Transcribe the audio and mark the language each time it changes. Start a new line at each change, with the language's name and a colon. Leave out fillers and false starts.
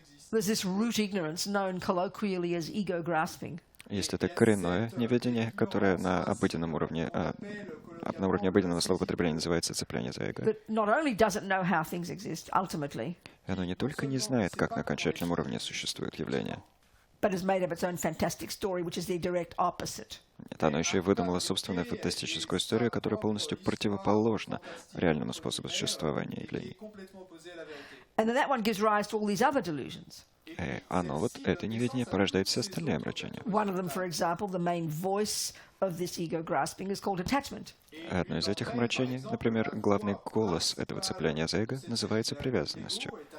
English: There's this root ignorance known colloquially as ego grasping.
Russian: Есть это коренное неведение, которое на уровне обыденного словопотребления называется цепляние за эго.
English: That not only doesn't know how things exist ultimately,
Russian: И оно не только не знает, как на окончательном уровне существуют явления,
English: but has made up its own fantastic story, which is the direct opposite.
Russian: это оно еще и выдумало собственную фантастическую историю, которая полностью противоположна реальному способу существования явлений.
English: And then that one gives rise to all these other delusions.
Russian: И оно, это неведение, порождает все остальные омрачения.
English: One of them, for example, the main voice of this ego grasping is called attachment.
Russian: Одно из этих омрачений, например, главный голос этого цепляния за эго, называется привязанностью.